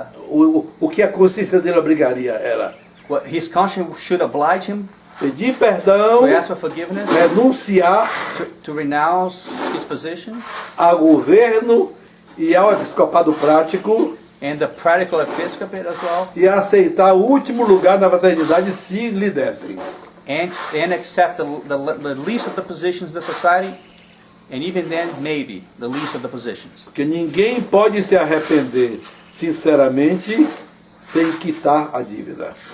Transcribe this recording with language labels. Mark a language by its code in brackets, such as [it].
[pt] o que a consciência dele obrigaria era [en] what his conscience should oblige him [pt] pedir perdão, [en] to ask for forgiveness, [pt] renunciar [en] to renounce his position, [pt] ao governo e ao episcopado prático [en] and the practical episcopate as well, [pt] e aceitar o último lugar na fraternidade se lhe dessem. [en] and accept the least of the positions in the society, and even then, maybe the least of the positions. [pt] Porque ninguém pode se arrepender sinceramente sem quitar a dívida.